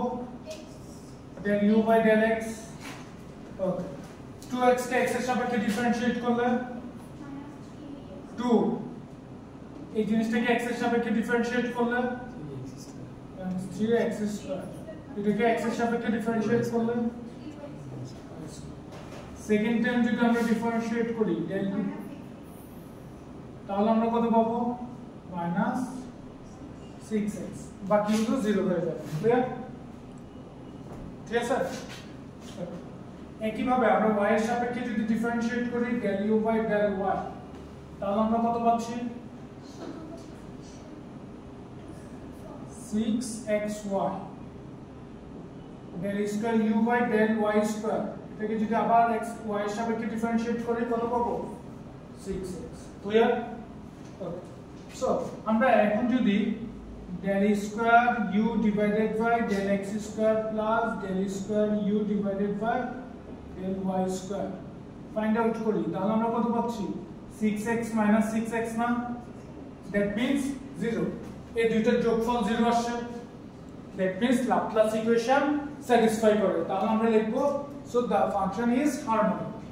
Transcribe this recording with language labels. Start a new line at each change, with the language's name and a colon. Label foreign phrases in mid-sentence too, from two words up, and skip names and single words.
English: del u by del x।
Bangla: ওকে, 2x কে x এর সাপেক্ষে ডিফারেন্সিয়েট করলে 2, এই জিনিসটাকে x এর সাপেক্ষে ডিফারেন্সিয়েট করলে 3x স্কয়ার, এটাকে x এর সাপেক্ষে ডিফারেন্সিয়েট করলে
English: second time
Bangla: যদি আমরা ডিফারেন্সিয়েট করি del u, তাহলে আমরা কত পাবো? মাইনাস 6x, বাকিগুলো 0 হয়ে যাবে। ক্লিয়ার? ঠিক আছে। একইভাবে আমরা y এর সাপেক্ষে যদি ডিফারেন্সিয়েট করি
English: del u by del y,
Bangla: তাহলে আমরা কত পাচ্ছি? 6xy del স্কয়ার u by del y স্কয়ার, এটাকে যদি আবার x y এর সাপেক্ষে ডিফারেন্সিয়েট করি কত পাবো? 6x। ক্লিয়ার? ওকে, সো আমরা এখন যদি del স্কয়ার
English: u divided by del x
Bangla: স্কয়ার প্লাস del স্কয়ার u divided by del y স্কয়ার
English: find out
Bangla: করি, তাহলে আমরা কত পাচ্ছি?
English: 6x minus 6x না? that means 0।
Bangla: এই দুইটার যোগফল 0 আসছে,
English: that means
Bangla: লাপ্লাস ইকুয়েশন স্যাটিসফাই করে। তাহলে আমরা লিখব
English: so the function is harmonic.